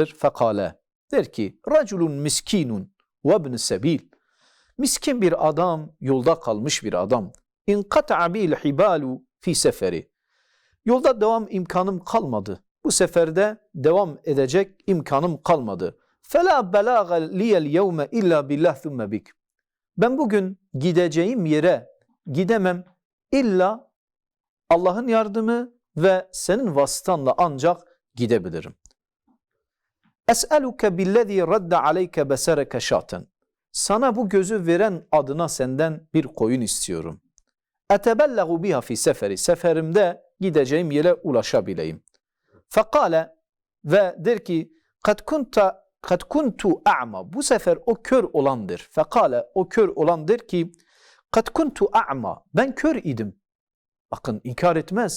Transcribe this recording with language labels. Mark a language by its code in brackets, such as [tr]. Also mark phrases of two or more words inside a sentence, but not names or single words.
[tr] Fekale, der ki [ar] رجل مسكين وابن سبيل, [tr] miskin bir adam, yolda kalmış bir adam. [ar] انقطعت بي الحبال في سفري, [tr] yolda devam imkanım kalmadı. Bu seferde devam edecek imkanım kalmadı. [ar] فَلَا بَلَاغَ لِيَ الْيَوْمَ اِلَّا بِاللّٰهِ ثُمَّ بِكْ, [tr] ben bugün gideceğim yere gidemem, illa Allah'ın yardımı ve senin vasıtanla ancak gidebilirim. [ar] اَسْأَلُكَ بِالَّذ۪ي رَدَّ عَلَيْكَ بَسَرَكَ شَاتًا, [tr] sana bu gözü veren adına senden bir koyun istiyorum. [ar] اَتَبَلَّغُ بِهَا فِي seferi, [tr] seferimde gideceğim yere ulaşabileyim. [ar] فقال و [tr] der ki [ar] قد كنت أعمى, [tr] bu sefer o kör olandır. Fekale, o kör olan der ki [ar] قد كنت أعمى, [tr] ben kör idim. Bakın, inkar etmez.